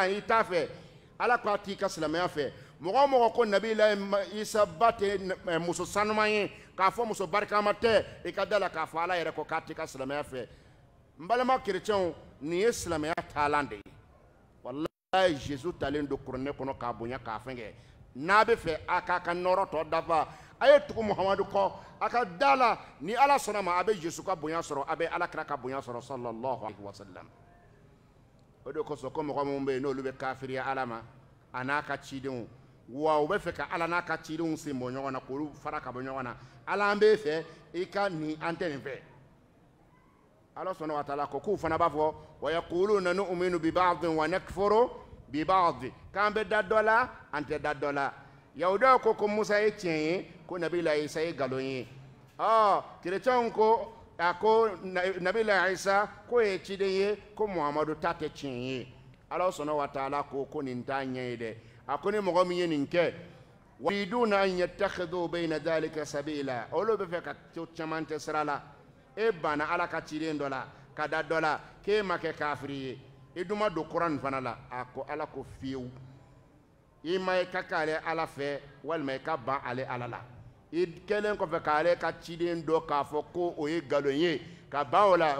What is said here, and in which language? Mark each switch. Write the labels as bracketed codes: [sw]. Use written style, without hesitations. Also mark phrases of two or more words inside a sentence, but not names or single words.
[bm] i t'a fɛ ala ko a t'i ka silamɛya fɛ mɔgɔ o mɔgɔ ko nabi la isa ba tɛ muso sanuman ye k'a fɔ muso barikama tɛ i ka da la k'a fɔ ala yɛrɛ ko k'a t'i ka silamɛya fɛ n balima kerecɛnw nin ye silamɛya taalan de ye wallahi jesu talen don kuranɛ kɔnɔ k'a bonya k'a fɛngɛ n'a bɛ fɛ a k'a ka nɔrɔ tɔ dafa a ye tugu muhamadu kɔ a ka da la ni ala sɔnna ma a bɛ jesu ka bonya sɔrɔ a bɛ ala kira ka bonya sɔrɔ [ar] صلى الله عليه وسلم [bm] o de kosɔn ko mɔgɔ minnu bɛ yen n'olu bɛ kafiriya ala ma a n'a ka cidenw wa u bɛ fɛ ka ala n'a ka cidenw sen bɔ ɲɔgɔn na k'olu fara ka bɔ ɲɔgɔn na ala an b'e fɛ i ka nin an tɛ nin fɛ ala sɔnna wa taala ko k'u fana b'a fɔ [ar] ويقولون نؤمن ببعض ونكفر ببعض [bm] k'an bɛ da dɔ la an tɛ da dɔ la yahudaw ko musa ye tiɲɛ ye ko nabila isa ye nkalon ye kerecɛnw ko a ko nabila isa k'o ye ciden ye ko muhamadu ta tɛ tiɲɛ ye ala sɔnna wa taala ko nin t'a ɲɛ ye dɛ a ko ni mɔgɔ min ye nin kɛ [ar] يريدون أن يتخذوا بين ذلك [bm] sabila olu bɛ fɛ ka caman tɛ sira la e banna ala ka ciden dɔ la ka da dɔ la k'e ma kɛ kafiri ye i dun ma don kuran nin fana la a ko ala ko fiyewu i ma i ka k'ale ala fɛ walima i ka ban ale ala la i kɛlen kɔfɛ k'ale ka ciden dɔ k'a fɔ ko o ye nkalon ye ka ban o la o